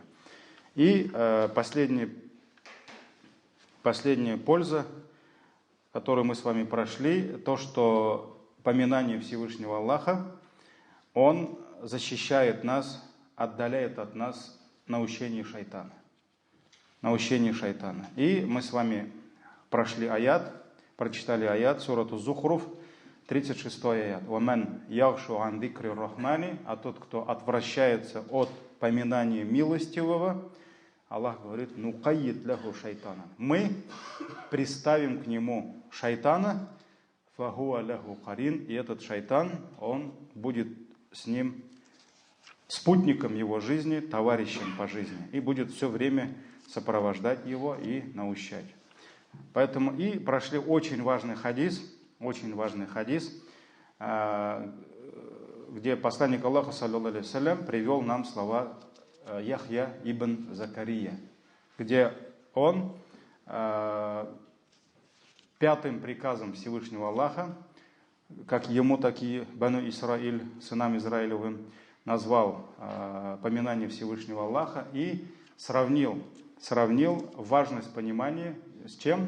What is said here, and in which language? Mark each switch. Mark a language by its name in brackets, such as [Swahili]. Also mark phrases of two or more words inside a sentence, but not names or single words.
[Russian] И последняя польза, которую мы с вами прошли, то, что поминание Всевышнего Аллаха, он защищает нас, отдаляет от нас наущение шайтана. И мы с вами прочитали аят, сурату Зухруф, 36 аят. [Arabic] «ومن يعش عن ذكر الرحمن», [Russian] а тот, кто отвращается от поминания милостивого, Аллах говорит: [Arabic] «نقيض له شيطانا». [Russian] Мы приставим к нему шайтана, [Arabic] فهو له قرين, [Russian] и этот шайтан, он будет с ним спутником его жизни, товарищем по жизни, и будет все время сопровождать его и наущать. Поэтому и прошли очень важный хадис, где посланник Аллаха, [Arabic] صلى الله عليه وسلم, [Russian] привел нам слова Яхья ибн Закария, где он пятым приказом Всевышнего Аллаха, как ему, так и Бану Исраиль, сынам Израилевым, назвал поминание Всевышнего Аллаха и сравнил важность понимания с чем?